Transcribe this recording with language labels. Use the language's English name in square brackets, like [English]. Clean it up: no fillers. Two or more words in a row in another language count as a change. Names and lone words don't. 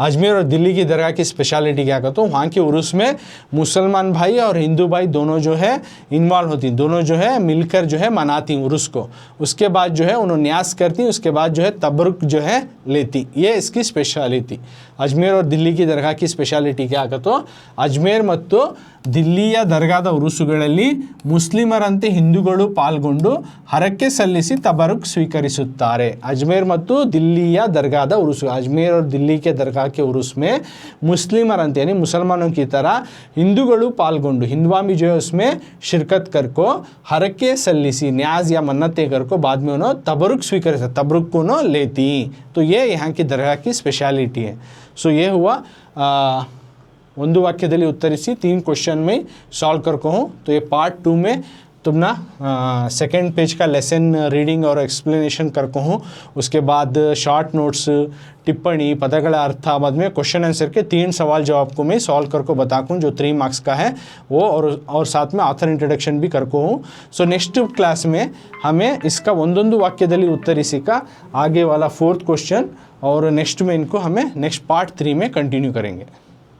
[Hindi] अजमेर और दिल्ली की दरगाह की स्पेशलिटी क्या कहता हूँ, वहाँ के उर्स में मुसलमान भाई और हिंदू भाई दोनों जो है इन्वॉल्व होती, दोनों जो है मिलकर जो है मनाती उर्स को। उसके बाद जो है उन्होंने न्यास करती, उसके बाद जो है तबरुक जो है लेती। ये इसकी स्पेशलिटी। अजमेर और दिल्ली की दरगाह की स्पेशलिटी क्या कहतो, [Kannada] ಅಜ್ಮೇರ್ ಮತ್ತು ದಿಲ್ಲಿಯ ದರ್ಗಾದ ಉರುಸುಗಳಲ್ಲಿ ಮುಸ್ಲಿಮರಂತೆ ಹಿಂದೂಗಳು ಪಾಲ್ಗೊಂಡು ಹರಕೆ ಸಲ್ಲಿಸಿ ತಬರುಕ್ ಸ್ವೀಕರಿಸುತ್ತಾರೆ। [Hindi] अजमेर ಮತ್ತು दिल्ली दरगाह उर्स, अजमेर और दिल्ली के दरगाह के उर्स में मुस्लिमरंते यानी मुसलमानों की तरह [Kannada] ಹಿಂದೂಗಳು ಪಾಲ್ಗೊಂಡು, [Hindi] हिंदुआ भी जो है उसमें शिरकत कर को [Kannada] ಹರಕೆ ಸಲ್ಲಿಸಿ [Hindi] न्याज या मन्नतें कर को बाद में उन्होंने तबरुक स्वीकार, तबरुक को उन्होंने लेती। तो ये यहाँ की दरगाह की स्पेशलिटी है। सो ये हुआ [Kannada] ಒಂದು ವಾಕ್ಯದಲ್ಲಿ ಉತ್ತರಿಸಿ [Hindi] 3 क्वेश्चन में सॉल्व करको हूँ। तो ये पार्ट 2 में तुम ना [English] second page [Hindi] का [English] lesson reading [Hindi] और एक्सप्लेनेशन करको हूँ। उसके बाद [English] short notes, [Hindi] टिप्पणी, [Kannada] ಪದಗಳ ಅರ್ಥ, [Hindi] बाद में [English] question answer [Hindi] के 3 सवाल जवाब को मैं सॉल्व करको बताऊँ जो 3 मार्क्स का है वो, और साथ में [English] author introduction [Hindi] भी करको हूँ। सो [English] next class [Hindi] में हमें इसका [Kannada] ಒಂದೊಂದು ವಾಕ್ಯದಲ್ಲಿ ಉತ್ತರಿಸಿ [Hindi] का आगे वाला 4th क्वेश्चन और नेक्स्ट में इनको हमें नेक्स्ट पार्ट 3 में कंटिन्यू करेंगे।